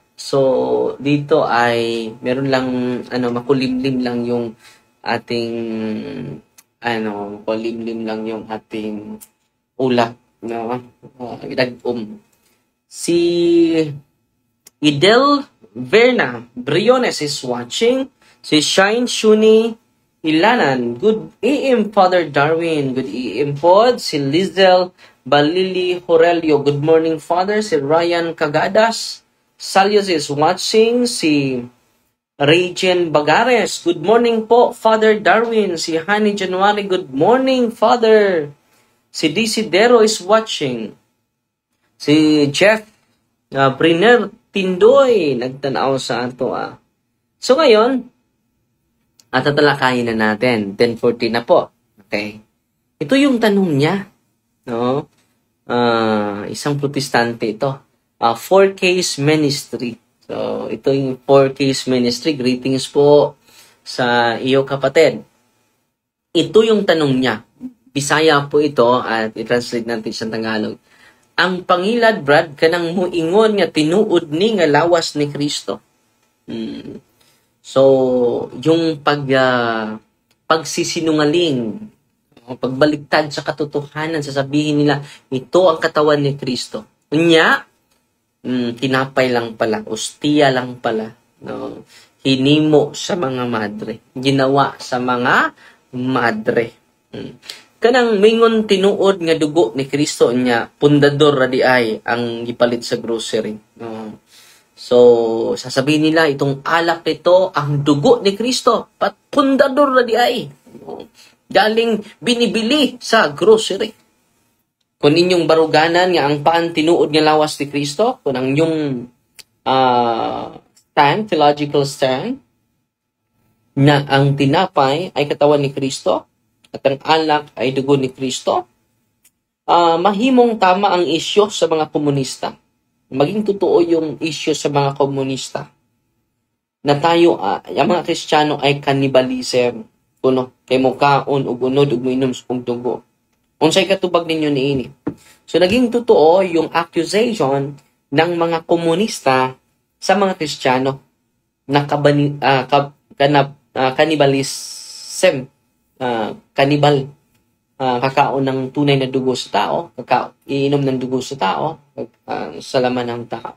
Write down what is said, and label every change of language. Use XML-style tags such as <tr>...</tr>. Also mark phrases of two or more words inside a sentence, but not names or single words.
<tl>So, dito ay meron lang, makulimlim lang yung ating, makulimlim lang yung ating ulap.</tl> <en>Si Idel Verna Briones is watching. Si Shine Shuni Ilanan. Good AM, Father Darwin. Good AM pod. Si Lizel Balili Horelio. Good morning, Father. Si Ryan Cagadas Salios is watching. Si Regine Bagares. Good morning po, Father Darwin. Si Honey January. Good morning, Father. Si Desidero is watching.</en> <ceb>Si Jeff Briner Tindoy nagtanaw sa ato.</ceb> <tl>So ngayon, tatalakayin na natin. 10:40 na po. Okay. Ito yung tanong niya. Isang protestante ito. 4K's Ministry. So, ito yung 4K's Ministry. Greetings po sa iyo, kapatid. Ito yung tanong niya. Bisaya po ito at i-translate natin sa Tagalog.</tl> <ceb>Ang pangilad, Brad, kanang muingon nga tinuod ni nga lawas ni Kristo.</ceb> <tl>So, yung pagsisinungaling, pagbaliktad sa katotohanan, sasabihin nila, ito ang katawan ni Kristo.</tl> <ceb>Unya, tinapay lang pala, ostiya lang pala, hinimo sa mga madre,</ceb> <tl>ginawa sa mga madre.</tl> <ceb>Kanang mingon tinuod nga dugo ni Kristo niya, pundador radi ay ang gipalit sa grocery.</ceb> <tl>So, sasabihin nila, itong alak ito, ang dugo ni Kristo, pundador radi ay. Galing binibili sa grocery.</tl> <ceb>Kung inyong baruganan nga ang paan tinuod nga lawas ni Kristo, kung ang inyong</ceb> <en>theological stand,</en> <tl>na ang tinapay ay katawan ni Kristo, at ang alak ay dugo ni Kristo, mahimong tama ang isyo sa mga komunista. Maging totoo yung isyo sa mga komunista. Na tayo, yung mga Kristiyano ay cannibalism.</tl> <ceb>Kay mo kaon, ug unod, ug minom ug dugo. Unsay katubag ninyo niini.</ceb> <tl>So, naging totoo yung accusation ng mga komunista sa mga Kristiyano na cannibalism. Kanibal, kakaon ng tunay na dugo sa tao, iinom ng dugo sa tao, sa laman ng tao.</tl>